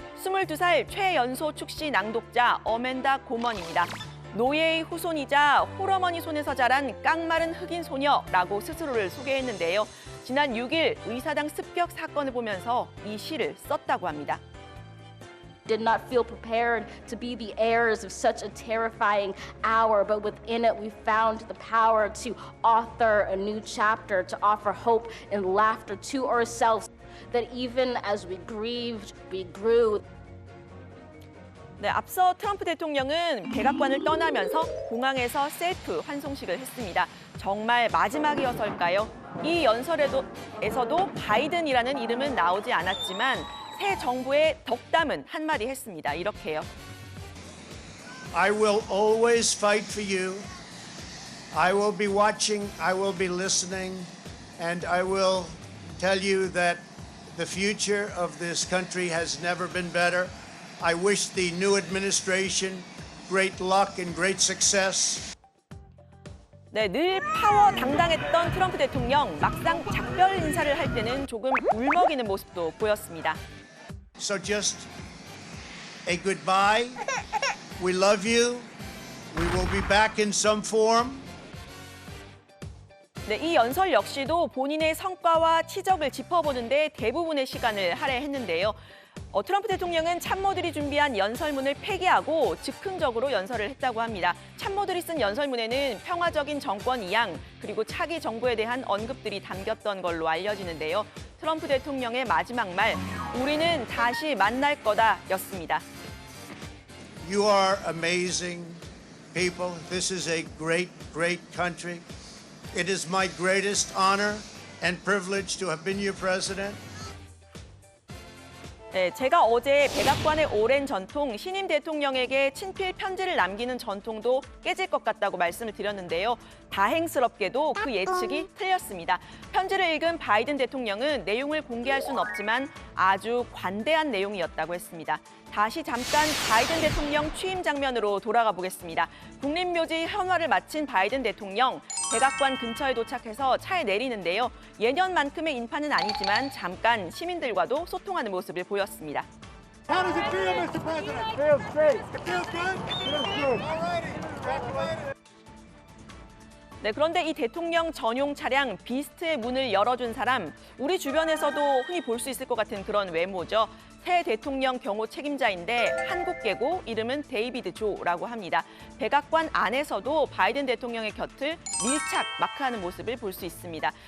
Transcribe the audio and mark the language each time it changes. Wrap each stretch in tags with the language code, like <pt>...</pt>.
<ko>22살 최연소 축시 낭독자 어맨다 고먼입니다. 노예의 후손이자 홀어머니 손에서 자란 깡마른 흑인 소녀라고 스스로를 소개했는데요. 지난 6일 의사당 습격 사건을 보면서 이 시를 썼다고 합니다.</ko> <en>Did not feel prepared to be the heirs of such a terrifying hour, but within it we found the power to author a new chapter, to offer hope and laughter to ourselves, that even as we grieved, we grew.</en> <ko>네, 앞서 트럼프 대통령은 백악관을 떠나면서 공항에서 셀프 환송식을 했습니다. 정말 마지막이어서일까요? 이 연설에서도 바이든이라는 이름은 나오지 않았지만 새 정부의 덕담은 한마디 했습니다. 이렇게요.</ko> <en>I will always fight for you. I will be watching, I will be listening, and I will tell you that the future of this country has never been better. I wish the new administration great luck and great success.</en> <ko>네, 늘 파워 당당했던 트럼프 대통령, 막상 작별 인사를 할 때는 조금 울먹이는 모습도 보였습니다.</ko> <en>So just a goodbye. We love you. We will be back in some form.</en> <ko>네, 이 연설 역시도 본인의 성과와 치적을 짚어보는데 대부분의 시간을 할애했는데요. 트럼프 대통령은 참모들이 준비한 연설문을 폐기하고 즉흥적으로 연설을 했다고 합니다. 참모들이 쓴 연설문에는 평화적인 정권 이양 그리고 차기 정부에 대한 언급들이 담겼던 걸로 알려지는데요. 트럼프 대통령의 마지막 말, 우리는 다시 만날 거다였습니다.</ko> <en>You are amazing people. This is a great, great country. It is my greatest honor and privilege to have been your president.</en> <ko>네, 제가 어제 백악관의 오랜 전통, 신임 대통령에게 친필 편지를 남기는 전통도 깨질 것 같다고 말씀을 드렸는데요. 다행스럽게도 그 예측이 틀렸습니다. 편지를 읽은 바이든 대통령은 내용을 공개할 수는 없지만 아주 관대한 내용이었다고 했습니다. 다시 잠깐 바이든 대통령 취임 장면으로 돌아가 보겠습니다. 국립묘지 현화를 마친 바이든 대통령, 백악관 근처에 도착해서 차에 내리는데요. 예년만큼의 인파는 아니지만 잠깐 시민들과도 소통하는 모습을 보였습니다.</ko> <en>How does it feel, Mr. President? It feels great. It feels good? It feels good. All righty. Congratulations.</en> <ko>네, 그런데 이 대통령 전용 차량 비스트의 문을 열어준 사람, 우리 주변에서도 흔히 볼 수 있을 것 같은 그런 외모죠. 새 대통령 경호 책임자인데 한국계고 이름은 데이비드 조라고 합니다. 백악관 안에서도 바이든 대통령의 곁을 밀착 마크하는 모습을 볼 수 있습니다.</ko>